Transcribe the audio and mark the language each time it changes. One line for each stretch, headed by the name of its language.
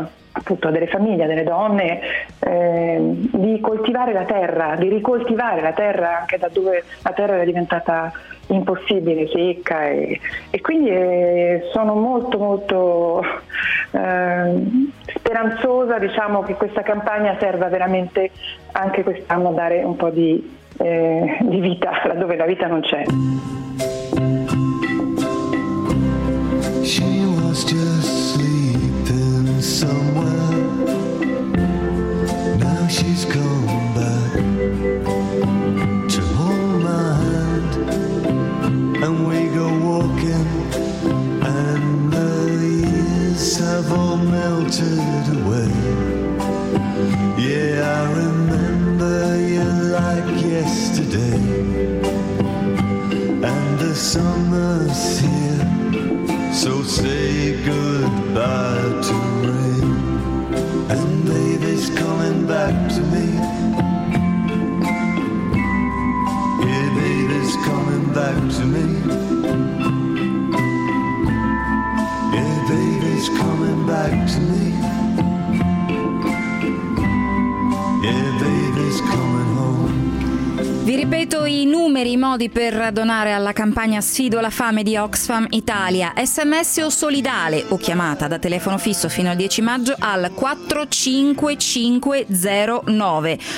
Italian: appunto a delle famiglie, a delle donne, di coltivare la terra, di ricoltivare la terra anche da dove la terra era diventata impossibile, secca, e quindi sono molto molto speranzosa, diciamo, che questa campagna serva veramente anche quest'anno a dare un po' di vita laddove la vita non c'è.
English: She was just sleeping somewhere. Now she's gone back. go walking and the years have all melted away. Yeah, I remember you like yesterday. And the summer's here, so say goodbye to rain. And baby's coming back to me. Yeah, baby's coming back to me. Yeah, baby's coming back to me.
Italian: Vi ripeto i numeri, i modi per donare alla campagna Sfido la fame di Oxfam Italia. SMS o solidale o chiamata da telefono fisso fino al 10 maggio al 45509.